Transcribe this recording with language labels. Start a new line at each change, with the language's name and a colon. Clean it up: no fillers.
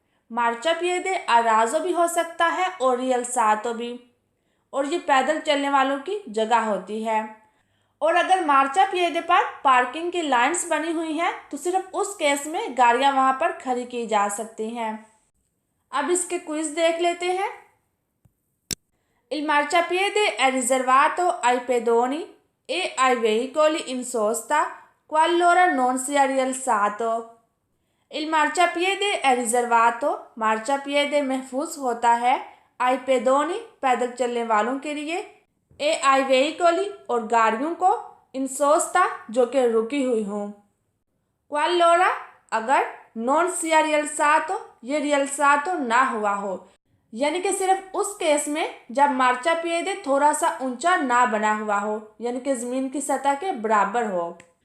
Hindi: मार्चापिएडे अराजो भी हो सकता है और रियल्सातो भी, और ये पैदल चलने वालों की जगह होती है। और अगर मार्चापिएडे पर पार्किंग की लाइंस बनी हुई हैं तो सिर्फ उस केस में गाड़ियां वहां पर खड़ी की जा सकती हैं। अब इसके क्विज देख लेते हैं।
Italian: Il marciapiede è riservato ai pedoni e ai veicoli in sosta qualora non sia rialzato। Il marciapiede è riservato,
Hindi: मार्चापिएडे महफूज होता है,
Italian: आई पेदोनी
Hindi: पैदल चलने वालों के लिए,
Italian: ए आई वेहिकोली
Hindi: और गाड़ियों को,
Italian: इन सोस्ता
Hindi: जो कि रुकी हुई हों,
Italian: क्वालोरा
Hindi: अगर,
Italian: नॉन सिया रियल्सातो
Hindi: ये रियल्सातो ना हुआ हो, यानी कि सिर्फ उस केस में जब मार्चापिएडे थोड़ा सा ऊंचा ना बना हुआ हो, यानी कि ज़मीन की सतह के बराबर हो।